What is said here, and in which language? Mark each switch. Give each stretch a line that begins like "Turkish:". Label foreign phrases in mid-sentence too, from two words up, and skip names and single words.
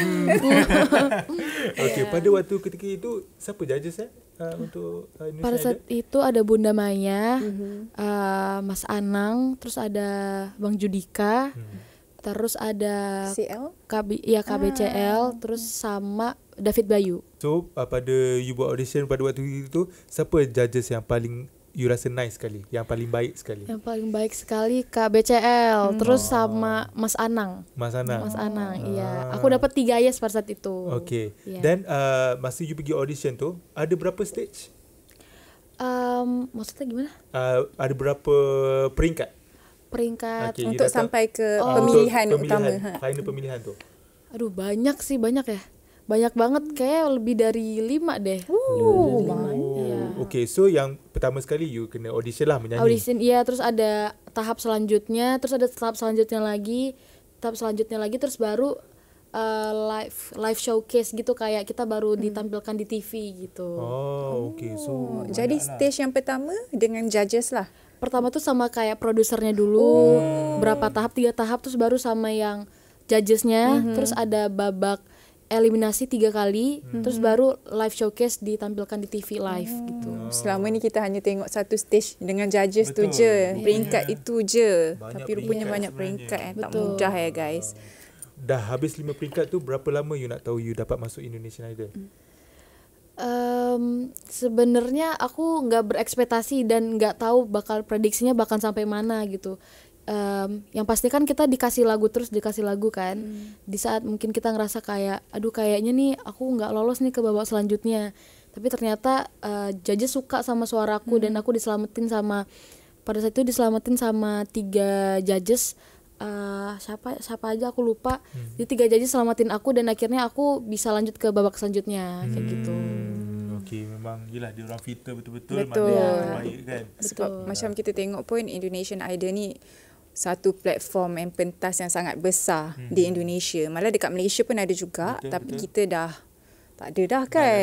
Malay: Okay, pada waktu ketika itu siapa judges untuk
Indonesian: Pada
Malay: Indonesia
Indonesian: saat
Malay: Idol?
Indonesian: itu ada Bunda Maya, Mas Anang, terus ada Bang Judika, terus ada
Malay: CL?
Indonesian: KBCL, terus sama David Bayu.
Malay: So pada you buat audition pada waktu itu, siapa judges yang paling you rasa nice sekali, yang paling baik sekali?
Indonesian: Yang paling baik sekali KBCL, terus sama Mas Anang.
Malay: Mas Anang.
Indonesian: Mas Anang, iya. Aku dapat 3 yes pada saat itu.
Malay: Okay.
Indonesian: Iya.
Malay: Dan masa you pergi audition tu, ada berapa stage?
Indonesian: Maksudnya gimana?
Malay: Ada berapa peringkat?
Indonesian: Peringkat.
Malay: Okay, you Untuk datang- sampai ke untuk pemilihan utama. final pemilihan tu.
Indonesian: Aduh, banyak ya. Banyak banget, kayak lebih dari 5 deh.
Malay: Iya. Okay, so yang pertama sekali you kena audition lah menyanyi.
Indonesian: Audition, iya, terus ada tahap selanjutnya, terus ada tahap selanjutnya lagi, terus baru
English: live showcase
Indonesian: gitu, kayak kita baru ditampilkan di TV gitu.
Malay: Oh, okay. So Jadi stage yang pertama dengan judges lah.
Indonesian: Pertama tuh sama kayak produsernya dulu, berapa tahap, 3 tahap, terus baru sama yang judgesnya, terus ada babak eliminasi 3 kali, terus baru
English: live showcase
Indonesian: ditampilkan di TV live gitu.
Malay: Selama ni kita hanya tengok satu stage dengan judges tu
Indonesian: Betul.
Malay: je. Peringkat itu je. Banyak Tapi rupanya peringkat banyak sebenarnya. peringkat tak
Indonesian: Betul.
Malay: mudah ya guys. dah habis 5 peringkat tu, berapa lama you nak tahu you dapat masuk Indonesian Idol?
Indonesian: Sebenarnya aku nggak berekspektasi dan nggak tahu bakal prediksinya bakal sampai mana gitu. Yang pasti kan kita dikasih lagu kan. Di saat mungkin kita ngerasa kayak aduh kayaknya nih aku nggak lolos nih ke babak selanjutnya, tapi ternyata judges suka sama suaraku dan aku pada saat itu diselamatin sama 3 judges. Siapa aja aku lupa. Jadi 3 judges selamatin aku dan akhirnya aku bisa lanjut ke babak selanjutnya kayak gitu.
Malay: Okey, memang yelah dia orang filter betul-betul,
Indonesian: Betul.
Malay: mana yang terbaik kan. Sebab macam kita tengok pun Indonesian Idol ni satu platform yang pentas yang sangat besar di Indonesia. Malah dekat Malaysia pun ada juga,
Indonesian: Betul,
Malay: tapi
Indonesian: betul.
Malay: kita dah tak ada dah kan.